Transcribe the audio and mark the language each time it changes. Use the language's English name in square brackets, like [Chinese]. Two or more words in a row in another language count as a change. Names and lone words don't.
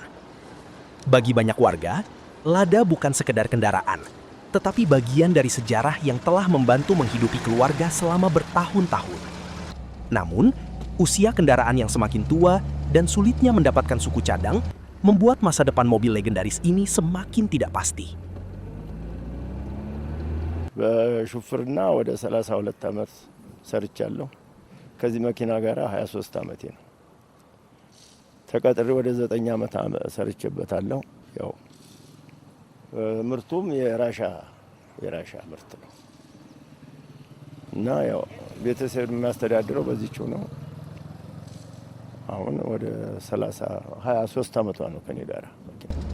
[Indonesian] Bagi banyak warga, Lada bukan sekedar kendaraan, tetapi bagian dari sejarah yang telah membantu menghidupi keluarga selama bertahun-tahun. Namun, usia kendaraan yang semakin tua dan sulitnya mendapatkan suku cadang membuat masa depan mobil legendaris ini semakin tidak pasti. [Amharic] በሹፍርና ወደ 32 ዓመት ሰርቻለሁ። ከዚህ መኪና ጋር 23 ዓመቴ ነው። ተቀጥሬ ወደ 9 ዓመት ሰርቼበታለሁ። ያው ምርቱም የራሻ ምርት ነው እና ያው ቤተሰብ የሚያስተዳድረው በዚህው ነው። አሁን ወደ 23 ዓመቷ ነው ከኔ ጋር መኪና።